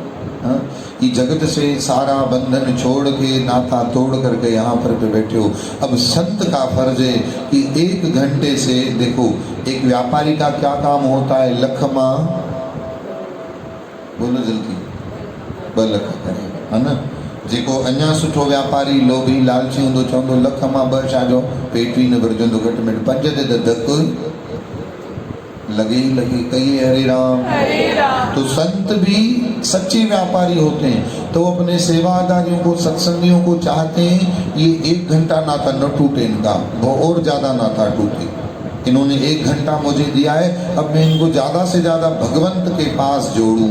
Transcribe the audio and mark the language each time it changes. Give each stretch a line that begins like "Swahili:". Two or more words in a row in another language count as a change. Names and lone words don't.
Hindi: हाँ, ये जगत से सारा बंधन छोड़ के, नाता तोड़ करके यहाँ पर बैठे हो। अब संत का फर्ज है कि 1 घंटे से, देखो एक व्यापारी का क्या काम होता है? लखमा, बोलो जल्दी, बलख करे, है ना?
Sindhi: जेको अञा सुठो व्यापारी, लोभी, लालची हूंदो, चवंदो लख मां 2 छाजो, पेट ई न भरजंदो, घटि में 5 ते त धक लगे ही लगे।
Hindi: कहिए हरे राम। हरे राम। तो संत भी सच्चे व्यापारी होते हैं, तो अपने सेवादारियों को, सत्संगियों को चाहते हैं ये 1 घंटा नाता न टूटे, इनका और ज्यादा नाता टूटे। इन्होंने 1 घंटा मुझे दिया है, अब मैं इनको ज्यादा से ज्यादा भगवंत के पास जोड़ूं।